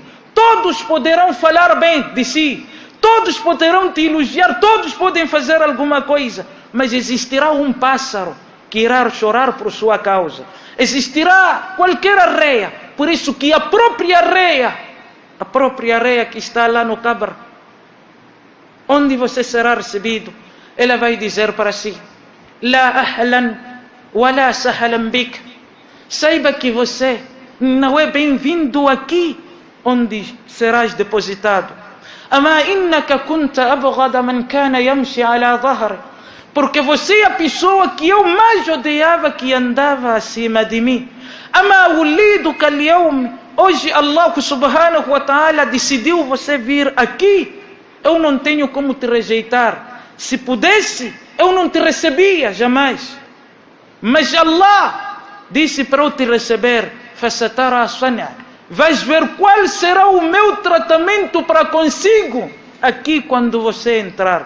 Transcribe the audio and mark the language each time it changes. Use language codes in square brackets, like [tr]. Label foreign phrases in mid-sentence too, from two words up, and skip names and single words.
[pt] Todos poderão falar bem de si, todos poderão te elogiar, todos podem fazer alguma coisa, mas existirá um pássaro que irá chorar por sua causa. Existirá qualquer arreia. Por isso que a própria arreia que está lá no qabr, onde você será recebido, ela vai dizer para si: [ar] لا أهلا ولا سهلا بك. [pt] Saiba que você não é bem-vindo aqui onde serás depositado. [ar] أما إنك كنت أبغض من كان يمشي على ظهري. [pt] Porque você é a pessoa que eu mais odiava, que andava acima de mim. [ar] أما وليتك اليوم. [pt] Hoje Allah [ar] سبحانه وتعالى [pt] decidiu você vir aqui. Eu não tenho como te rejeitar. Se pudesse, eu não te recebia jamais. Mas Allah disse para eu te receber: [ar] فسترى صنيعي. [pt] Vais ver qual será o meu tratamento para consigo aqui quando você entrar.